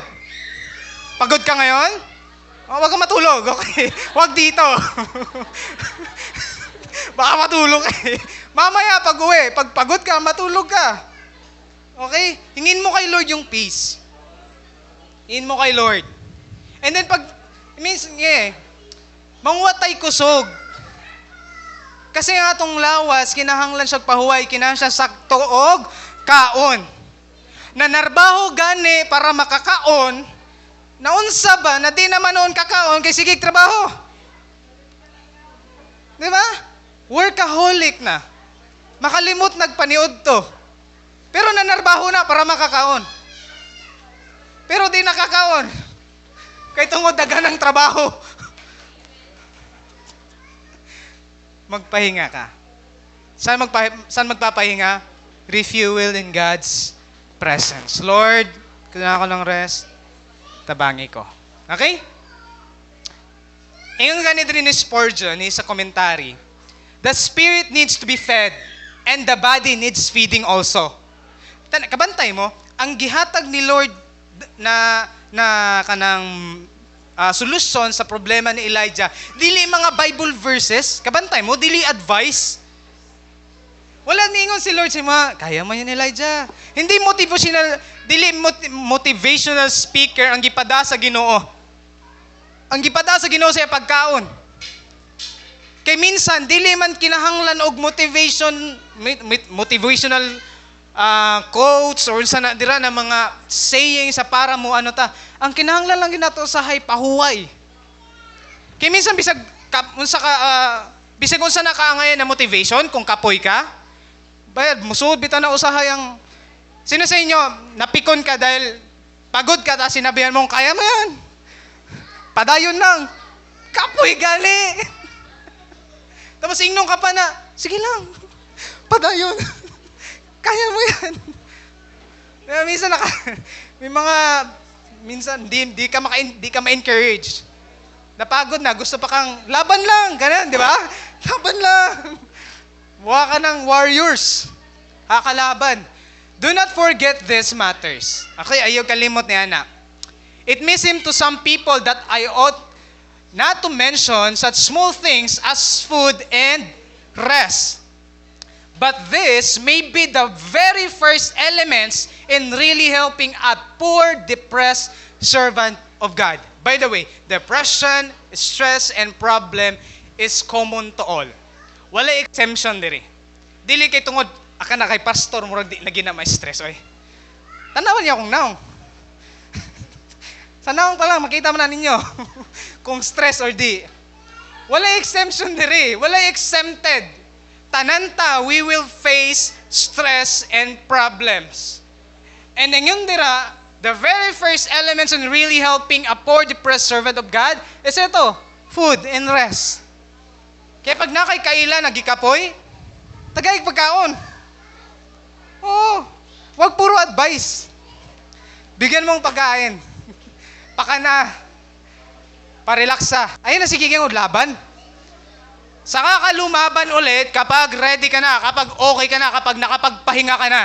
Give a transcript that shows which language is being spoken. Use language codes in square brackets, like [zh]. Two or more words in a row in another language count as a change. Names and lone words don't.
[tl] Pagod ka ngayon? Huwag kang matulog, okay? Huwag dito. Baka matulog ka eh. Mamaya pag uwi, pag pagod ka, matulog ka. Okay? Hingin mo kay Lord yung peace. Hingin mo kay Lord. [ceb] And then mangwatay kusog. [tl] Kasi nga itong [ceb] lawas, kinahanglan siya pahuway, kinahanglan siya sakto og kaon. Nanarbaho gani para makakaon, naunsa ba na di naman noon kakaon kay sige trabaho. [tl] Di ba? Workaholic na. [ceb] Makalimot nagpaniod to. Pero nanarbaho na para makakaon. Pero di nakakaon. Kay tungod dagan ng trabaho. [tl] Magpahinga ka. Saan magpapahinga? [en] Refuel in God's presence. [tl] Lord, kailangan ko ng rest. [ceb] Tabangi ko. Okay? Ingon [tl] ganito rin [ceb] ni Spurgeon sa commentary. [en] The spirit needs to be fed and the body needs feeding also. [ceb] Kabantay mo, ang gihatag ni Lord na kanang solusyon sa problema ni Elijah. Dili mga [en] Bible verses, [ceb] kabantay mo, dili advice. Wala ningon si Lord sa mga, [tl] kaya mo yan [ceb] Elijah. Hindi [en] motivational speaker [ceb] ang gipada sa Ginoo. Ang gipada sa Ginoo sa pagkaon. Kay minsan, dili man kinahanglan og [en] motivational quotes [ceb] or sa dira na mga saying sa para mo ano ta. Ang kinahanglan lang ginato sa pahuway. Kay minsan bisag unsa nakaangayan na motivation kung kapoy ka, bayad musud bitaw na usahay ang sino sa inyo napikon ka [tl] dahil pagod ka ta sinabihan mong kaya mo yan. [ceb] Padayon lang. Kapoy gali. Tapos ingnong ka pa na, sige lang. Padayon. [tl] Kaya mo yan. Minsan may mga minsan di ka ma-encourage. Napagod na, gusto pa kang laban lang, ganun, di ba? Laban lang. Mukha ka ng warriors. Kakalaban. [en] Do not forget these matters. [ceb] Okay, ayaw kalimot niya na. [en] It may seem to some people that I ought not to mention such small things as food and rest. But this may be the very first elements in really helping a poor, depressed servant of God. By the way, depression, stress, and problem is common to all. [ceb] Wala exemption diri. Dili kay tungod, aka na kay pastor, murag di lagi na may stress. Oy. Tanawan niya kung naong. Sa naong pa lang, makita mo na ninyo kung stress or di. Wala exemption diri. Wala exempted. Tananta, [en] we will face stress and problems. And then yung dira, the very first elements in really helping a poor, depressed servant of God is ito, food and rest. [ceb] Kaya pag nakay kaila, nagikapoy, tagay pagkaon. [tl] Oo, wag puro advice. Bigyan mong pagkain. Pakana. [ceb] Parelaksa. Ayun na sige kang laban. [tl] Saka ka lumaban ulit kapag ready ka na, kapag okay ka na, kapag nakapagpahinga ka na.